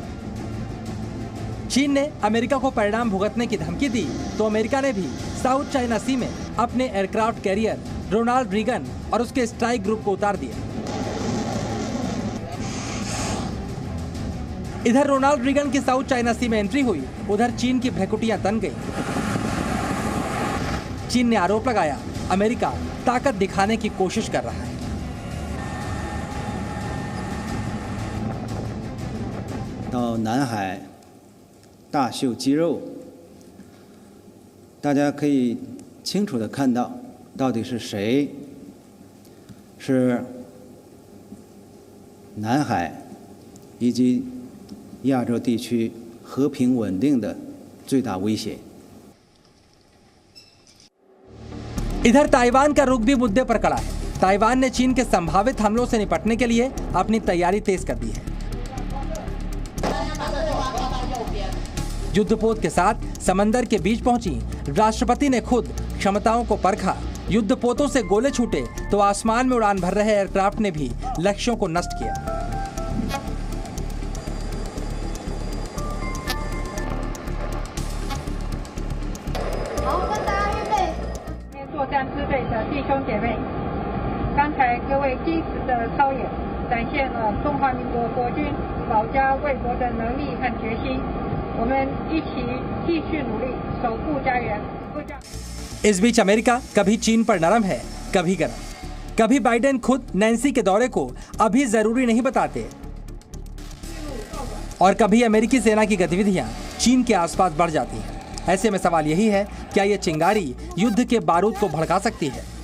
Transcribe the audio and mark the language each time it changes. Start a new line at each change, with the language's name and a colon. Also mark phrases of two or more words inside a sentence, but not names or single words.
Hindi: चीन ने अमेरिका को परिणाम भुगतने की धमकी दी, तो अमेरिका ने भी साउथ चाइना सी में अपने
English: aircraft carrier
Hindi: रोनाल्ड रीगन और उसके
English: strike group
Hindi: को उतार दिया। इधर रोनाल्ड रीगन की साउथ चाइना सी में एंट्री हुई, उधर चीन की भ्रकुटियां तन गई। चीन ने आरोप लगाया, अमेरिका ताकत दिखाने की कोशिश कर रहा है।
Chinese: 到南海大秀肌肉，大家可以清楚地看到，到底是谁是南海以及亚洲地区和平稳定的最大威胁。
Hindi: इधर ताइवान का रुख भी मुद्दे पर खड़ा है। ताइवान ने चीन के संभावित हमलों से निपटने के लिए अपनी तैयारी तेज कर दी है। युद्धपोत के साथ समंदर के बीच पहुंची राष्ट्रपति ने खुद क्षमताओं को परखा। युद्धपोतों से गोले छूटे तो आसमान में उड़ान भर रहे एयरक्राफ्ट ने भी लक्ष्यों को नष्ट किया।
Chinese: 作战支队的弟兄姐妹，刚才各位精实的操演，展现了中华民国国军保家卫国的能力和决心。我们一起继续努力，守护家园。
Hindi: इस बीच अमेरिका कभी चीन पर नरम है, कभी गरम। कभी बाइडेन खुद नैन्सी के दौरे को अभी जरूरी नहीं बताते, और कभी अमेरिकी सेना की गतिविधियां चीन के आसपास बढ़ जाती हैं। ऐसे में सवाल यही है, क्या ये चिंगारी युद्ध के बारूद को भड़का सकती है?